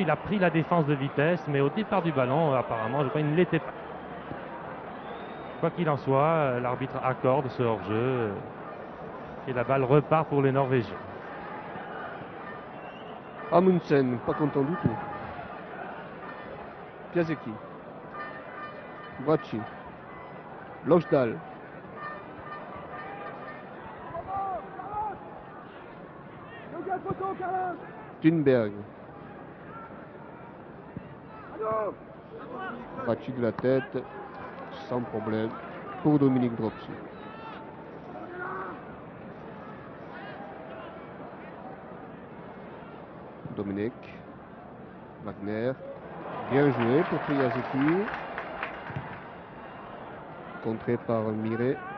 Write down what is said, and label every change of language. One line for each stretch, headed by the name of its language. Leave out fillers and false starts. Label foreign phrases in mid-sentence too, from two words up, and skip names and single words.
French: Il a pris la défense de vitesse, mais au départ du ballon, apparemment, je crois qu'il ne l'était pas. Quoi qu'il en soit, l'arbitre accorde ce hors-jeu et la balle repart pour les Norvégiens. Amundsen, pas content du tout. Piasecki. Bracci. Lochdahl. Thunberg. Bracci de la tête. Sans problème. Pour Dominique Dropsy. Domenech. Wagner. Bien joué pour Piasecki. Contré par Miret.